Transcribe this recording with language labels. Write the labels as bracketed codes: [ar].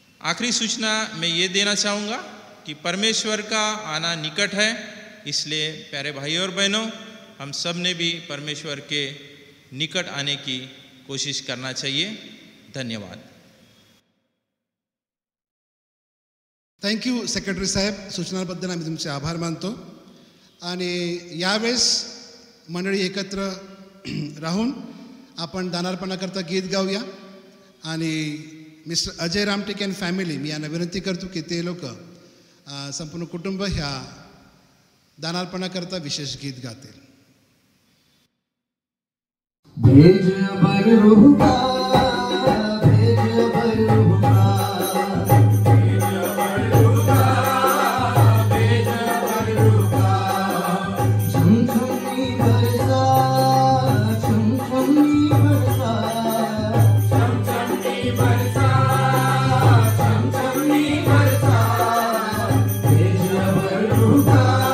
[hi] आखिरी सूचना मैं ये देना चाहूँगा कि परमेश्वर का आना निकट है। इसलिए प्यारे भाइयों और बहनों, हम सब ने भी परमेश्वर के निकट आने की कोशिश करना चाहिए। धन्यवाद। [mr] थँक्यू सेक्रेटरी साहेब, सूचनांबद्दल आम्ही तुमचे आभार मानतो। आणि यावेळेस मंडळी एकत्र राहून आपण दानार्पणाकरता गीत गाऊया आणि mister Ajay Ramtek and family, मी यांना विनंती करतो की ते लोक संपूर्ण कुटुंब ह्या दानार्पणाकरता विशेष गीत गातील। [hi] भेज अबर रूह का, भेज अबर रूह का, भेज अबर रूह का, भेज अबर रूह का, झमझमी बरसा, झमझमी बरसा, झमझमी बरसा, झमझमी बरसा, भेज अबर रूह का,